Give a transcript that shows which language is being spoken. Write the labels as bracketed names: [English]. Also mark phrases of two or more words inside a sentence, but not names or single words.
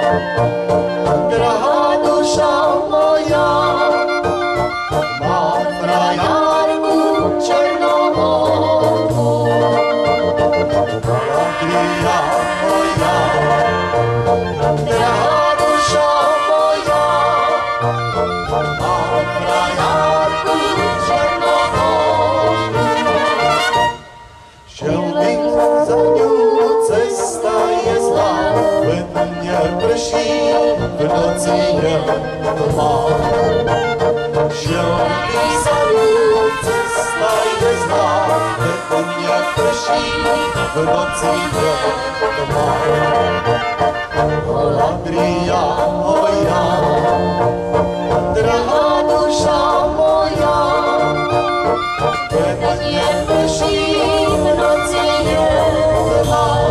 [Slovak] Drahá duša moja, má frajarku černohorku. Galadria moja, drahá duša moja, má frajarku černohorku. [Czech] Šel bych za ňu, cesta je zlá, ve dne prší, v noci je tma. Šel bych za ňu, cesta je zlá, ve dne prší, v noci je tma. [Slovak] Galadria moja, drahá duša moja, ve dne prší, v noci je tma.